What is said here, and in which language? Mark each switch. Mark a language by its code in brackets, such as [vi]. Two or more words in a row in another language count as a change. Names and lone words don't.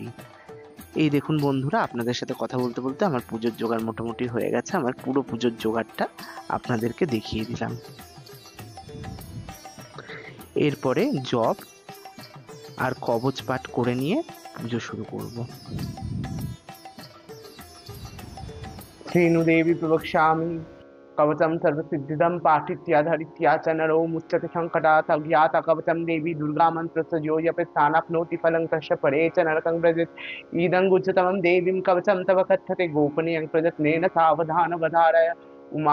[bn] এই দেখুন বন্ধুরা, আপনাদের সাথে কথা বলতে বলতে আমার পুজোর জোগাড় মোটামুটি হয়ে গেছে। আমার পুরো পুজোর জোগাড়টা আপনাদেরকে দেখিয়ে দিলাম। এরপরে জপ আর কবচ পাঠ করে নিয়ে পুজো শুরু করব। [sa] श्रीनुदेवी प्रवक्ष्यामि कवचं सर्वसिद्धिदं पाठित्याधरित्या च नरो मुच्यते सङ्कटात् अज्ञाता कवचं देवी दुर्गामन्त्रस्य यो जपेत् स्थानाप्नोति फलं तस्य परे च नरकं व्रजेत् इदं गुच्यतमं देवीं कवचं तव कथ्यते गोपनीयं प्रयत्नेन सावधानवधारय उमा